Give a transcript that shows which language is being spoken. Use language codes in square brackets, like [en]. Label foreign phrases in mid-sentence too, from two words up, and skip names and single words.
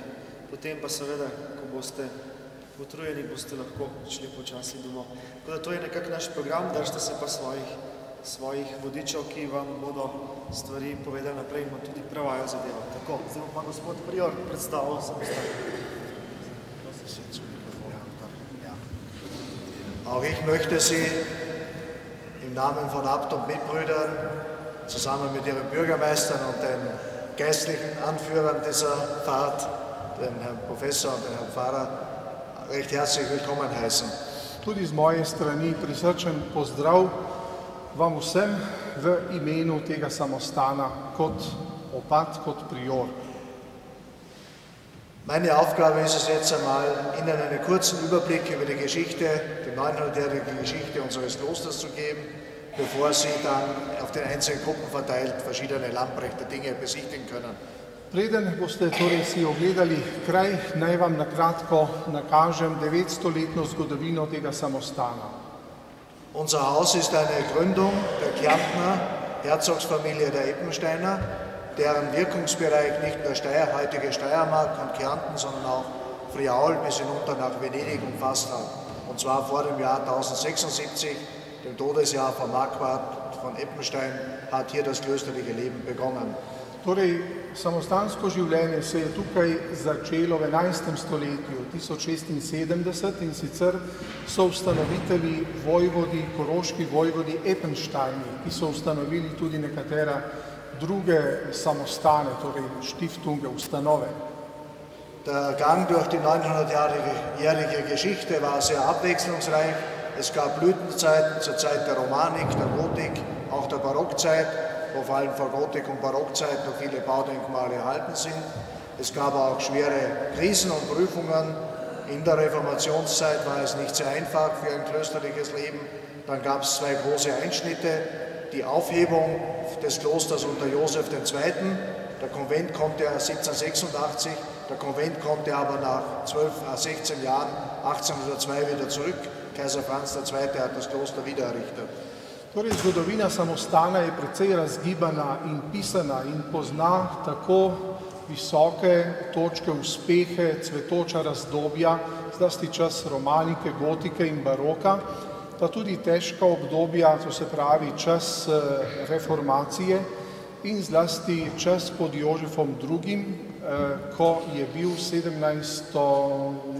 [sl] Potem pa seveda, ko boste utrujeni, boste lahko šli počasi domov. Tako da to je nekak naš program, držite se pa svojih vodičev, ki vam bodo stvari povedali naprej in tudi prevajo zadevo. Tako, zdaj pa gospod prior predstavil samostan. [de] Auch ich möchte Sie im Namen von Abt und Mitbrüdern zusammen mit Ihren Bürgermeistern und den geistlichen Anführern dieser Fahrt, den Herrn Professor und den Herrn Pfarrer, recht herzlich willkommen heißen. [sl] Tudi z moje strani prisrčen pozdrav vam vsem v imenu tega samostana kot opat, kot prior. [de] Meine Aufgabe ist es jetzt einmal, Ihnen einen kurzen Überblick über die Geschichte, die 900-jährige Geschichte unseres Klosters zu geben, bevor Sie dann auf den einzelnen Gruppen verteilt verschiedene Lamprechter Dinge besichtigen können. [sl] Preden boste torej si ogledali kraj, naj vam na kratko nakažem 900-letno zgodovino tega samostana. [de] Unser Haus ist eine Gründung der Kärntner Herzogsfamilie der Eppensteiner, deren Wirkungsbereich nicht nur heutige Steiermark und Kärnten, sondern auch Friaul bis hinunter nach Venedig umfasst hat. Und zwar vor dem Jahr 1076, dem Todesjahr von Marquard von Eppenstein, hat hier das klösterliche Leben begonnen. [sl] Torej, samostansko življenje se je tukaj začelo v 11. stoletju, 1076, in sicer so ustanovitelji vojvodi, koroški vojvodi Eppensteini, ki so ustanovili tudi nekatera druge samostane, torej Stiftunge, ustanove. [de] Der Gang durch die 900-jährige Geschichte war sehr abwechslungsreich. Es gab Blütenzeiten zur Zeit der Romanik, der Gotik, auch der Barockzeit, wo vor allem vor Gotik und Barockzeit noch viele Baudenkmale erhalten sind. Es gab auch schwere Krisen und Prüfungen In der Reformationszeit war es nicht sehr einfach für ein klösterliches Leben. Dann gab es zwei große Einschnitte. Die Aufhebung des Klosters unter Josef II. Der Konvent kommt ja 1786, der Konvent kommt ja aber nach 16 Jahren, 1802 wieder zurück. Kaiser Franz II. Hat das Kloster wieder errichtet. [sl] Torej, zgodovina samostana je precej razgibana in pisana in pozna tako visoke točke uspehe, cvetoča razdobja, zlasti čas romanike, gotike in baroka, pa tudi težka obdobja, to se pravi čas reformacije in zlasti čas pod Jožefom II., ko je bil 1782